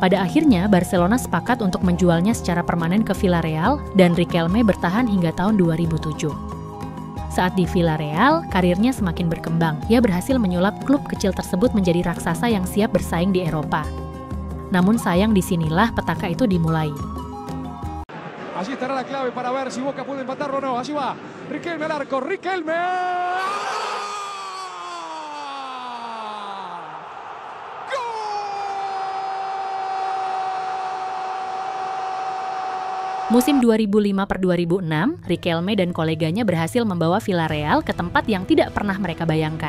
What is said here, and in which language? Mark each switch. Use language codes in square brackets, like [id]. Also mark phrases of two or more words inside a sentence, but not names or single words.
[id] Pada akhirnya, Barcelona sepakat untuk menjualnya secara permanen ke Villarreal dan Riquelme bertahan hingga tahun 2007. Saat di Villarreal, karirnya semakin berkembang. Ia berhasil menyulap klub kecil tersebut menjadi raksasa yang siap bersaing di Eropa. Namun sayang disinilah petaka itu dimulai. [es] Allí estará la clave para ver si Boca puede empatarlo o no. Allí va Riquelme al arco. Riquelme. [id] Musim 2005-2006, Riquelme dan koleganya berhasil membawa Villarreal ke tempat yang tidak pernah mereka bayangkan.